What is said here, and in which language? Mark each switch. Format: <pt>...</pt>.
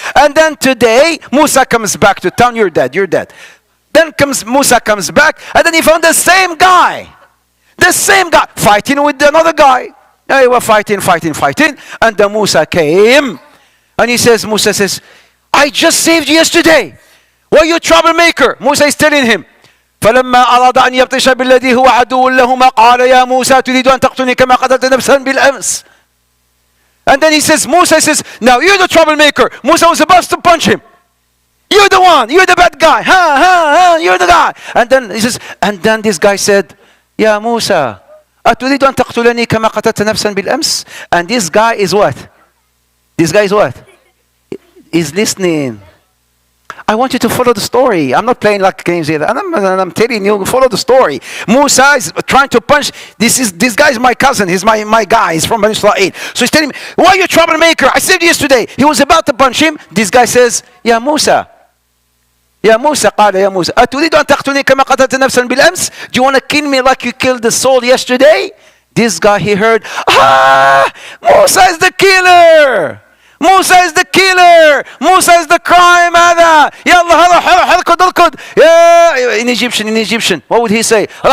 <en>And then today, Musa comes back to town. You're dead. You're dead. Then Musa comes back and then he found the same guy fighting with another guy. They were fighting. And then Musa came and Musa says, I just saved you yesterday. Were you a troublemaker? Musa is telling him.</en> <ar>فلما أراد أن يبطش بالذي هو عدو لهما قال يا موسى تريد أن تقتلني كما قتلت نفسا بالأمس.</ar> <en>And then Musa says, now you're the troublemaker. Musa was about to punch him. You're the one. You're the bad guy. You're the guy. And then this guy said,</en> <ar>يا موسى أتريد أن تقتلني كما قتلت نفسا بالأمس.</ar> <en>And this guy is what? Is listening. I want you to follow the story. I'm not playing like games here. And I'm telling you, follow the story. Musa is trying to punch. This guy is my cousin. He's my guy. He's from Bani Israel. So he's telling me, why are you a troublemaker? I saved you yesterday. He was about to punch him. This guy says,</en> <ar>يا موسى قال يا موسى أتريد أن تقتلني كما قتلت نفسا بالأمس?</ar> <en>Do you want to kill me like you killed the soul yesterday? This guy, he heard, Musa is the killer. Musa is the killer. Musa is the crime.</en> <ar>هذا يلا هلا اركض</ar> <en>in Egyptian what would he say?</en>